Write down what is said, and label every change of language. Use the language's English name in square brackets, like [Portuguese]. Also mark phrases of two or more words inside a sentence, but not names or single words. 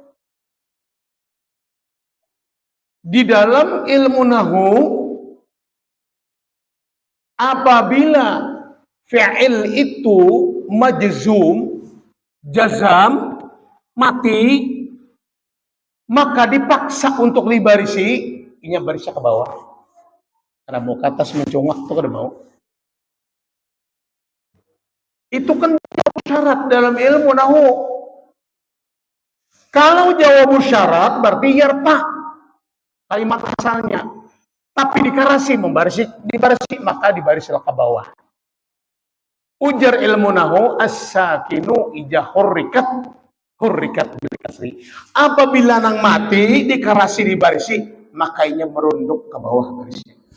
[Indonesian] Di dalam ilmu nahu, apabila fi'il itu majzum, jazam, mati, maka dipaksa untuk dibarisi, ini barisnya ke bawah. [Banjar] Karena mau ke atas mencongak itu kada mau. Itu kan syarat dalam ilmu nahu. [Indonesian] Kalau jawab syarat berarti yarfa kalimat asalnya. [Banjar] Tapi dikarasi dibarisi maka dibarislah ke bawah. Ujar ilmu nahu [Arabic] as-sakinu ija hurrikat bil kasri. [Banjar] Apabila nang mati dikarasi dibarisi, makanya merunduk ke bawah barisnya.